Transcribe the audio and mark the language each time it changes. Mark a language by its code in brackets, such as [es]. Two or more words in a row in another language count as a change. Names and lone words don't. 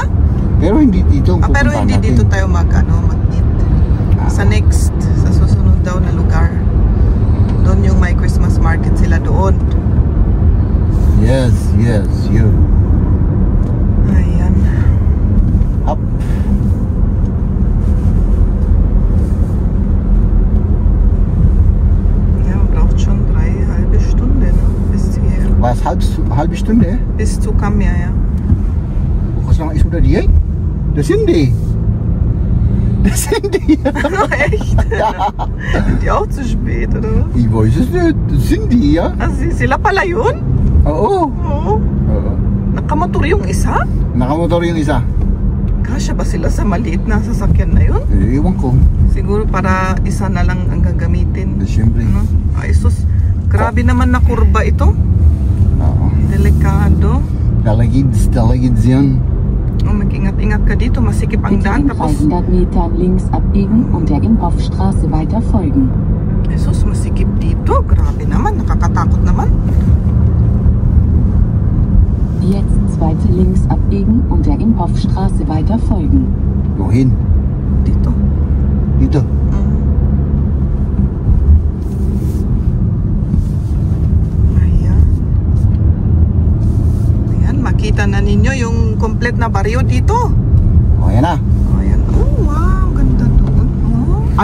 [tl] Pero hindi dito. ang Pero pupuntahan hindi natin. dito tayo mag-eat. Sa next, sa susunod daw na lugar. Doon yung may [en] Christmas market [tl] sila doon. Yes, yun. Ayan. Up. [de] Ja, man braucht schon 3,5 Stunden bis hier. Was, halbe Stunde? Bis zu Kamia, ja. Bukas lang is udah dia. Das sind die. Echt? Sind die auch zu spät, oder was? Ich weiß es nicht. Das sind die, ja? [tl] Sila pala yun? Oo. Oo. Oo. Nakamotor yung isa? Nakamotor yung isa. Kasya ba sila sa maliit na sasakyan na yun? Ewan ko. Siguro para isa na lang ang gagamitin. Siyempre. Ano? Ay sus, grabe naman na kurba ito. Oo. Delikado. Dalagids yan. Oh, mag-ingat-ingat ka dito, masikip ang [de] Bitte [tl] daan. [de] in [tl] Tapos, [de] 300 Metern links abbiegen und der Imhoffstraße weiter folgen. [tl] Jesus, masikip dito. Grabe naman, nakakatakot naman. [de] Jetzt zweite links abbiegen und der Imhoffstraße weiter folgen. Wohin? [tl] Dito. Dito. Ayan. Ayan, makita na ninyo yung complete na baryo dito. O, yan na. Ayan. Oh, wow. Ganda doon. Oh.